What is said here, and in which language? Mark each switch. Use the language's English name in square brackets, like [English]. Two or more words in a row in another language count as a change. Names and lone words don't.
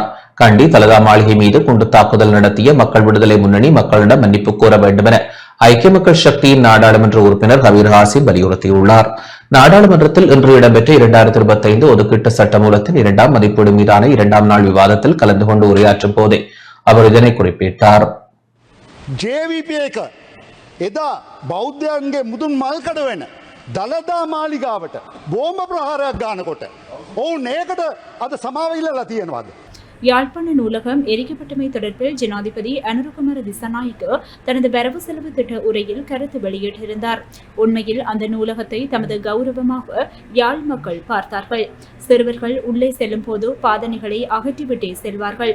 [Tamil] கண்டி தலதா மாளிகை மீது குண்டு தாக்குதல் நடத்திய மக்கள் விடுதலை முன்னணி மக்களிடம் மன்னிப்பு கோர வேண்டும் என ஐக்கிய மக்கள் சக்தியின் நாடாளுமன்ற உறுப்பினர் ஹபீர் ஹாசிம் வலியுறுத்தியுள்ளார். நாடாளுமன்றத்தில் இன்று இடம்பெற்ற 2025 ஒதுக்கீட்டு சட்டமூலத்தின் 2ஆம் மதிப்பீடு மீதான 2ஆம் நாள் விவாதத்தில் கலந்து கொண்டு உரையாற்றும் போதே அவர் இதனை குறிப்பிட்டார். [Sinhala] එදා බෞද්ධයන්ගේ මුදුන් මල්කඩ වෙන දළදා මාලිගාවට බෝම්බ ප්‍රහාරයක් ගානකොට ඔවුන් ඒකට අද සමාව ඉල්ලලා තියෙනවද? [Tamil] யாழ்ப்பாண நூலகம் எரிக்கப்பட்டமை தொடர்பில் ஜனாதிபதி அனுருகுமார திசாநாயக்க தனது வரவு செலவு திட்ட உரையில் கருத்து வெளியிட்டிருந்தார். உண்மையில் அந்த நூலகத்தை தமது கௌரவமாக யாழ் மக்கள் பார்த்தார்கள். சிறுவர்கள் உள்ளே செல்லும் போது பாதனைகளை அகற்றிவிட்டே செல்வார்கள்.